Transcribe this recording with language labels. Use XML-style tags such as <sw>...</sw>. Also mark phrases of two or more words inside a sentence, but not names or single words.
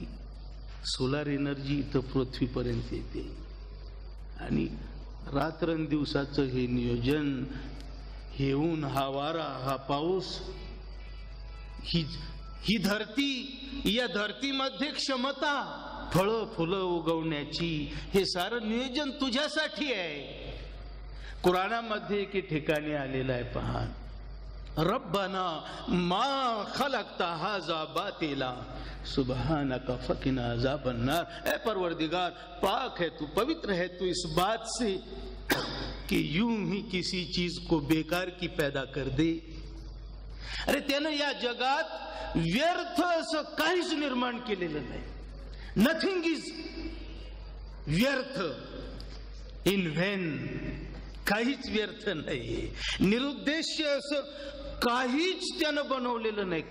<en>solar energy</en> <mr>इथं पृथ्वीपर्यंत येते आणि रात्रंदिवसाचं हे नियोजन, हे ऊन, हा वारा, हा पाऊस, ही धरती, या धरतीमध्ये क्षमता, फळं फुलं उगवण्याची, हे सारं नियोजन तुझ्यासाठी आहे. कुराणामध्ये एके ठिकाणी आलेलं आहे पहा,</mr> <ar>ربنا ما خلقت هذا باطلا سبحانك فقنا عذاب النار.</ar> <hi>ऐ परवरदिगार, पाक है तू, पवित्र है तू इस बात से कि यूं ही किसी चीज को बेकार की पैदा कर दे.</hi> <mr>अरे त्यानं या जगात व्यर्थ असं काहीच निर्माण केलेलं नाही.</mr> <en>nothing is</en> <mr>व्यर्थ,</mr> <en>in vain,</en> <mr>काहीच व्यर्थ नाहीये. निरुद्देश्य असं काहीच त्यानं बनवलेलं नाही.</mr>